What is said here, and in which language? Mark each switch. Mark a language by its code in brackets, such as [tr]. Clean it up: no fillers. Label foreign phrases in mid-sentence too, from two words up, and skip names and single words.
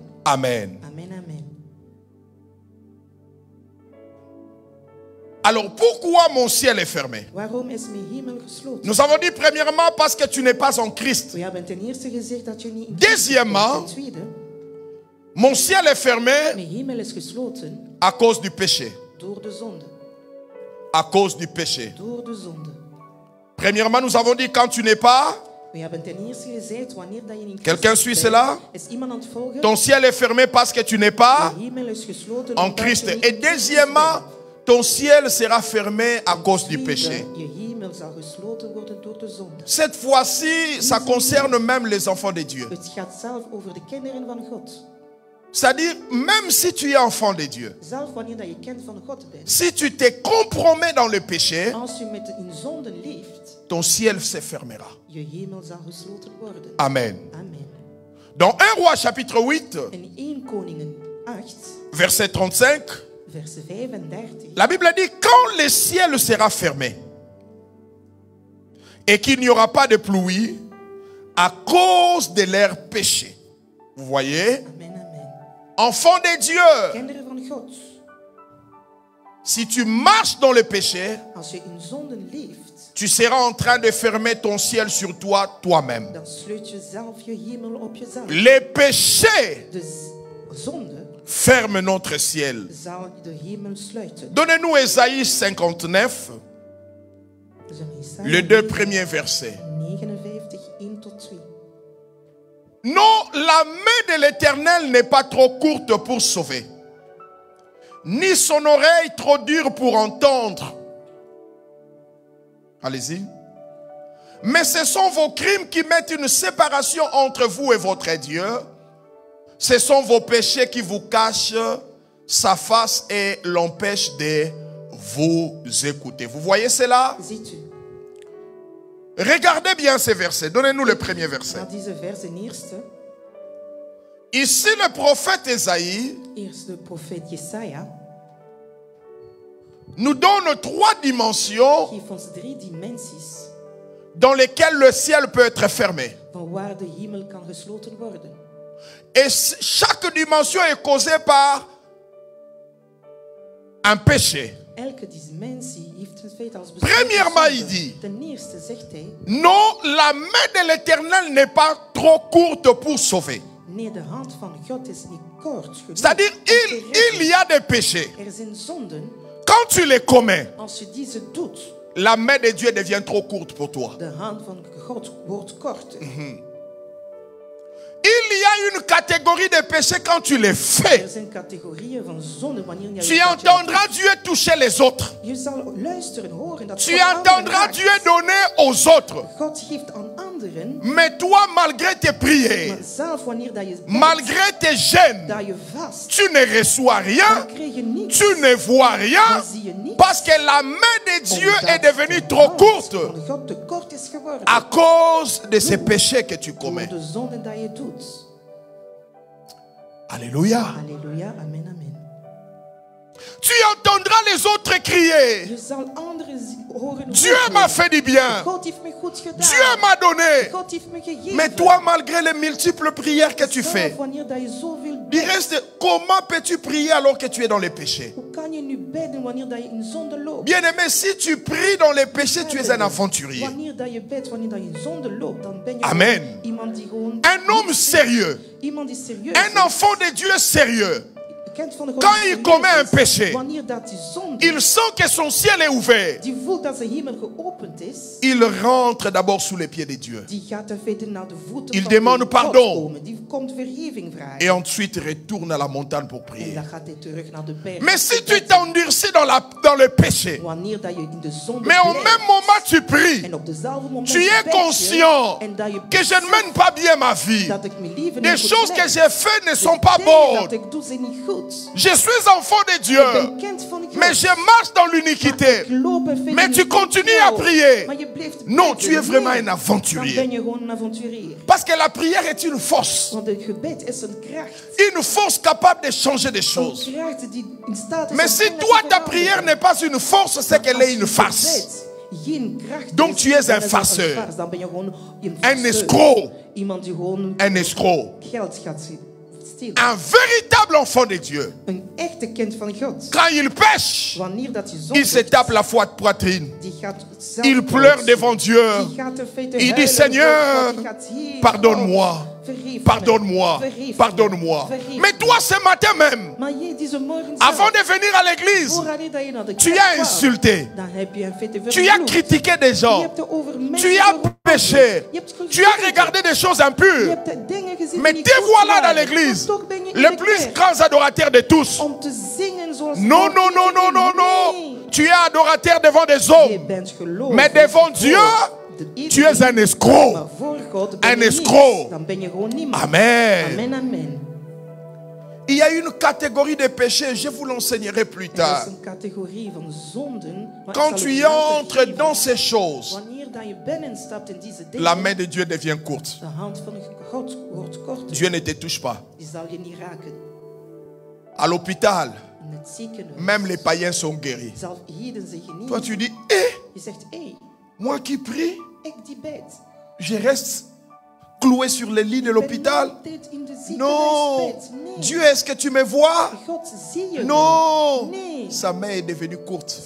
[fr] Amen. Amen, amen. Alors pourquoi mon ciel est fermé? [nl] Waarom is mijn hemel gesloten? [fr] Nous avons dit premièrement parce que tu n'es pas en Christ. [nl] We hebben ten eerste gezegd dat je niet in [fr] Deuxièmement, [nl] Christus bent. Ten tweede, [fr] Mon ciel est fermé [nl] mijn hemel is gesloten [fr] à cause du péché. [nl] door de zonde. [fr] À cause du péché. [nl] Door de zonde. [fr] Premièrement, nous avons dit quand tu n'es pas, [nl] We hebben ten eerste gezegd wanneer dat je in [fr] quelqu'un [nl] Christus [fr] suit [nl] bent, [fr] cela? [nl] is iemand aan het volgen. [fr] Ton ciel est fermé parce que tu n'es pas [nl] Je hemel is gesloten [fr] en [nl] omdat [fr] Christ. [nl] je niet [fr] Et [nl] in Christus [fr] deuxièmement, [nl] bent. [fr] ton ciel sera fermé à cause du péché. [nl] Je hemel zal gesloten worden door de zonde. [fr] Cette fois-ci, ça concerne même les enfants de Dieu. [nl] Het gaat zelf over de kinderen van God. [fr] C'est-à-dire, même si tu es enfant de Dieu, [nl] Zelf wanneer dat je kind van God bent. [fr] si tu te compromets dans le péché, [nl] Als je met in zonde leeft, [fr] ton ciel se fermera. [nl] je hemel zal gesloten worden. [fr] Amen. [nl] Amen. [fr] Dans 1 Roi chapitre 8, [nl] In 1 Koningen 8, [fr] verset 35, [nl] vers 35. [fr] la Bible dit, quand le ciel sera fermé et qu'il n'y aura pas de pluie à cause de leurs péchés. Vous voyez? Amen, amen. Enfants de Dieu, [nl] Kinderen van God, [fr] si tu marches dans le péché, [nl] als je in zonden leeft, [fr] tu seras en train de fermer ton ciel sur toi, toi-même. [nl] dan sluit je zelf je hemel op jezelf. [fr] Les péchés [nl] De zonde [fr] ferment notre ciel. [nl] zal de hemel sluiten. [fr] Donnez-nous Ésaïe 59, [nl] We zullen Jesaja [fr] les deux premiers versets. [nl] 59, 1 tot 2. [fr] Non, la main de l'Éternel n'est pas trop courte pour sauver, ni son oreille trop dure pour entendre. Allez-y. Mais ce sont vos crimes qui mettent une séparation entre vous et votre Dieu. Ce sont vos péchés qui vous cachent sa face et l'empêchent de vous écouter. Vous voyez cela? [nl] Ziet u, [fr] Regardez bien ces versets. Donnez-nous le premier verset. [nl] naar deze vers, de eerste. [fr] Ici, le prophète Ésaïe [nl] Eerst de profeet Jesaja [fr] nous donne 3 dimensions [nl] geeft ons 3 dimensies [fr] dans lesquelles le ciel peut être fermé. [nl] van waar de hemel kan gesloten worden. [fr] Et chaque dimension est causée par un péché. [nl] Elke dimensie heeft een feit als [fr] Premièrement, il dit, [nl] ten eerste zegt hij, [fr] non, la main de l'Éternel n'est pas trop courte pour sauver. [nl] nee, de hand van God is niet kort genoeg. [fr] C'est-à-dire, il y a des péchés. [nl] Er zijn zonden, [fr] Quand tu les commets, [nl] als je deze doet, [fr] la main de Dieu devient trop courte pour toi. [nl] de hand van God wordt korter. [fr] Il y a une catégorie de péchés quand tu les fais. [nl] Er zijn categorieën van zonden wanneer je [fr] Tu entendras Dieu toucher les autres. [nl] Je zal luisteren, horen dat [fr] Tu [nl] God anderen [fr] entendras [nl] raakt. [fr] Dieu donner aux autres. [nl] God geeft aan anderen, [fr] Mais toi, malgré tes prières, [nl] maar zelf wanneer dat je bidt, [fr] malgré tes gênes, [nl] dat je vast, [fr] tu ne reçois rien, [nl] dan krijg je niets. [fr] tu ne vois rien, [nl] Dan zie je niets. [fr] parce que la main de Dieu [nl] Omdat [fr] est devenue [nl] de [fr] trop [nl] hand [fr] courte [nl] van God te kort is geworden. [fr] à cause de ces péchés que tu [nl] Door [fr] commets. [nl] de zonden dat je doet. [fr] Alléluia. [nl] Halleluja, amen, amen. [fr] Tu entendras les autres crier. [nl] Je zal anderen horen. [fr] Dieu m'a fait du bien. [nl] God heeft me goed gedaan. [fr] Dieu m'a donné. [nl] God heeft me gegeven. [fr] Mais toi, malgré les multiples prières que tu [nl] Zelf, [fr] fais, [nl] wanneer dat je zoveel [fr] il [nl] bidt, [fr] reste, comment peux-tu prier alors que tu es dans les péchés? [nl] hoe kan je nu bidden wanneer dat je in zonde loopt? [fr] Bien-aimé, si tu pries dans les péchés, tu es un aventurier. [nl] Wanneer dat je bidt, wanneer dat je in zonde loopt, dan ben je [fr] Amen. [nl] gewoon iemand die gewoon... [fr] Un homme sérieux, [nl] Iemand die serieus [fr] un [nl] is. [fr] enfant de Dieu sérieux, [nl] Kent van de God [fr] quand [nl] die [fr] il [nl] serieus [fr] commet un [nl] is, [fr] péché, [nl] wanneer dat die zonde, [fr] il sent que son ciel est ouvert. [nl] die voelt dat zijn hemel geopend is, [fr] Il rentre d'abord sous les pieds de Dieu. [nl] die gaat er verder naar de voeten [fr] Il [nl] van [fr] demande [nl] God [fr] pardon. [nl] komen. Die komt vergeving vragen. [fr] Et ensuite retourne à la montagne pour [nl] En [fr] prier. [nl] dan gaat hij terug naar de berg. [fr] Mais si tu t'endurcis dans le péché, [nl] Wanneer dat je in de zonde [fr] mais au [nl] blijft, [fr] même moment tu pries, [nl] en op dezelfde moment [fr] tu es [nl] bid je, [fr] conscient [nl] en dat je [fr] que je ne mène pas bien ma vie. [nl] dat ik mijn leven [fr] Les [nl] niet goed [fr] choses que [nl] leid. [fr] j'ai faites ne [nl] De [fr] sont pas [nl] dingen dat [fr] bonnes. [nl] ik doe zijn niet goed. [fr] Je suis enfant de [nl] Ik [fr] Dieu, [nl] ben kind van God. [fr] mais je marche dans [nl] Maar [fr] l'iniquité. [nl] ik loop er verder [fr] Mais [nl] niet [fr] tu [nl] in [fr] continues [nl] jou. [fr] à prier. [nl] Maar je blijft [fr] Non, [nl] bidden. [fr] tu es vraiment [nl] Nee, [fr] un [nl] dan [fr] aventurier. [nl] ben je gewoon een avonturier. [fr] Parce que la prière est une force. [nl] Want het gebed is een kracht. [fr] Une force capable de changer des [nl] Een [fr] choses. [nl] kracht die in staat is [fr] Mais [nl] om [fr] si [nl] dingen [fr] toi [nl] te [fr] ta [nl] veranderen. [fr] prière n'est pas une force, c'est qu'elle est une farce. [nl] Geen kracht [fr] Donc [nl] is, [fr] tu es [nl] dan [fr] un [nl] is het [fr] farceur. [nl] farce. Dan ben je gewoon een [fr] Un [nl] farceur. [fr] escroc. [nl] Iemand die gewoon [fr] Un escroc. [nl] geld gaat stelen. [fr] Un véritable enfant de Dieu. [nl] Een echte kind van God. [fr] Quand il pêche, [nl] Wanneer dat je [fr] il [nl] zondigt, [fr] se tape la poitrine. [nl] die gaat zelf [fr] Il pleure devant Dieu. [nl] Die gaat er feite [fr] Il dit, [nl] huilen [fr] Seigneur, [nl] voor God. Die gaat hier, [fr] pardonne-moi. [nl] vergeef [fr] Pardonne-moi. [nl] me, vergeef [fr] Pardonne-moi. [nl] me, vergeef [fr] Mais [nl] me. [fr] toi, ce matin même, [nl] Maar jij deze morgen [fr] avant [nl] zelf, [fr] de venir à l'église, [nl] voordat dat je naar de [fr] tu [nl] kerk [fr] as [nl] kwam, [fr] insulté. [nl] dan heb je in feite [fr] Tu as [nl] vervloekt. [fr] critiqué des [nl] Je [fr] gens. [nl] hebt er over mensen [fr] Tu as [nl] geroepen. [fr] péché. [nl] Je hebt [fr] Tu as regardé des choses [nl] Je [fr] impures. [nl] hebt de dingen gezien [fr] Mais [nl] die [fr] te [nl] niet goed [fr] voilà [nl] waren. [fr] dans l'église, [nl] Maar toch ben je in [fr] le [nl] de [fr] plus [nl] kerk [fr] grand adorateur de tous. [nl] om te zingen zoals [fr] Non, [nl] God [fr] non, non, non, non, [nl] Nee. [fr] non. Tu es adorateur devant des [nl] Je [fr] hommes. [nl] bent gelovig [fr] Mais devant [nl] voor [fr] Dieu, [nl] de [fr] tu es un [nl] Maar [fr] escroc. [nl] voor God ben [fr] Un [nl] je [fr] escroc. [nl] niets. Dan ben je gewoon niemand. [fr] Amen. [nl] Amen, amen. [fr] Il y a une catégorie de péchés, je vous l'enseignerai plus [nl] Er [fr] tard. [nl] is een categorie van zonden. maar ik [fr] Quand [nl] zal [fr] tu [nl] het later [fr] entres [nl] geven. [fr] dans ces choses, [nl] Wanneer dat je binnenstapt in deze dingen, [fr] la main de Dieu devient courte. [nl] de hand van God wordt korter. [fr] Dieu ne te touche pas. [nl] Die zal je niet raken. [fr] À l'hôpital, [nl] In het ziekenhuis. [fr] même les païens sont guéris. [nl] Zelf heden zeg je niet. [fr] Toi, tu dis, hé, [nl] Je zegt, hé, [fr] moi qui prie, [nl] ik die bid. [fr] je reste cloué sur le lit de l'hôpital. [nl] Altijd in de [fr] Non, [nl] ziekenhuisbed. Nee. [fr] Dieu, est-ce que tu me vois? [nl] God, zie je [fr] Non, [nl] me? Nee. [fr] sa main est devenue courte.